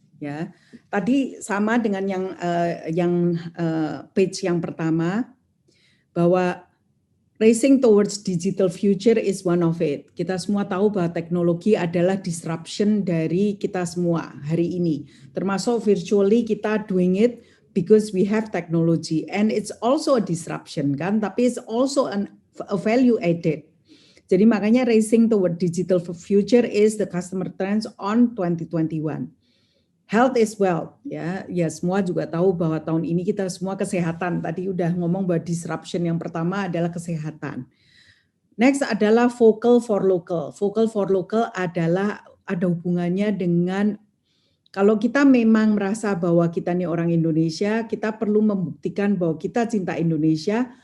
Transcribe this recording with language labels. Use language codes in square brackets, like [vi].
[id] Ya, tadi sama dengan yang page yang pertama bahwa [en] racing towards digital future is one of it. [id] Kita semua tahu bahwa teknologi adalah disruption dari kita semua hari ini. [en] Termasuk virtually kita doing it because we have technology and it's also a disruption [id] kan, tapi [en] it's also a value added. [id] Jadi makanya [en] racing toward digital future is the customer trends on 2021. [id] Health is wealth, ya semua juga tahu bahwa tahun ini kita semua kesehatan. Tadi udah ngomong bahwa disruption yang pertama adalah kesehatan. Next adalah vocal for local. Vocal for local adalah ada hubungannya dengan kalau kita memang merasa bahwa kita ini orang Indonesia, kita perlu membuktikan bahwa kita cinta Indonesia.